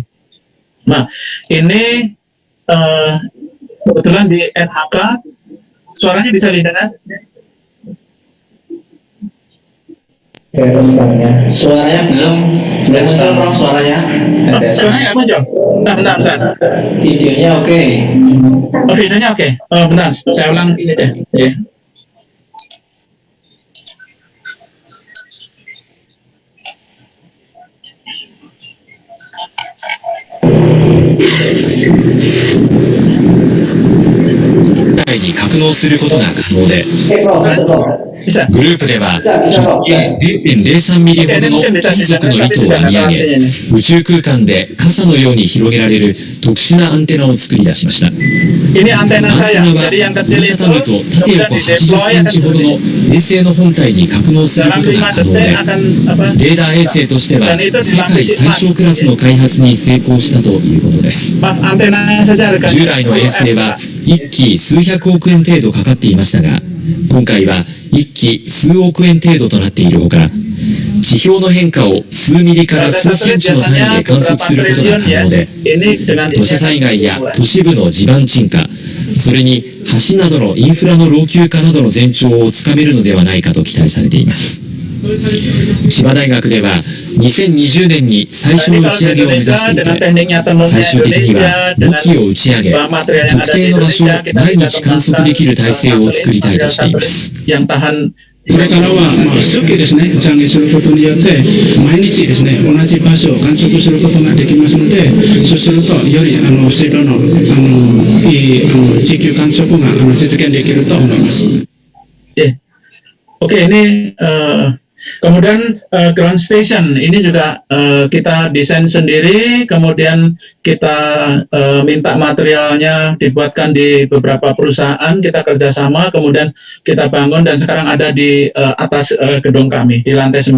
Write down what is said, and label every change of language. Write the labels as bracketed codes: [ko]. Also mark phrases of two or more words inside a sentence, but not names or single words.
[id] Nah, ini kebetulan di NHK suaranya bisa didengar. Suaranya belum muncul, Prof, suaranya. Suaranya nggak muncul. Bentar. Videonya oke. Oh, videonya oke. Benar, saya ulang ini deh. Ya. [ja] に格納することが可能で、 [id] Prof, masuk, Prof. [ja] グループでは [id] Bisa, Prof. [ja] 0.03 ミリほどの金属の糸を編み上げ、宇宙空間で傘のように広げられる特殊なアンテナを作り出しました。 [id] Ini antena [ja] アンテ [id] saya. [ja] ナは [id] Jadi yang [ja] 折 [id] kecil [ja] り [id] itu [ja] たたむと縦 [id] kemudian [ja] 横 [id] di [ja] 80 [id] deploy [ja] セン [id] akan [ja] チほどの [id] seperti [ja] 衛星の本体に格納するこ [id] dalam [ja] と [id] 5 [ja] が可能 [id] detik [ja] で、 [id] akan apa? [ja] レーダー衛星としては [id] Dan itu [ja] 世界 [id] dilapisi [ja] 最 [id] emas. [ja] 小クラスの開発に成功したということです。 [id] Maaf, antenanya saja harganya [ja] 従来の衛星は1機数百億円程度かかっていましたが、今回は1機数億円程度となっているほか、地表の変化を数ミリから数センチの単位で観測することが可能で、 [id] ini dengan [ja] 土砂災害や都市部の地盤沈下、それに橋などのインフラの老朽化などの前兆をつかめるのではないかと期待されています。千葉大学では2020年に最初の打ち上げを目指していて、最終的には5機を打ち上げ、特定の場所を毎日観測できる体制を作りたいとしています。 [id] yang tahan [ja] これからは、数機ですね、打ち上げすることによって、毎日ですね、同じ場所を観測することができますので、そうすると、より精度のいい地球観測が実現できると思います。 [id] Oke, ini kemudian [en] ground station [id] ini juga kita desain sendiri, kemudian kita minta materialnya dibuatkan di beberapa perusahaan, kita kerjasama, kemudian kita bangun dan sekarang ada di atas gedung kami di lantai 9.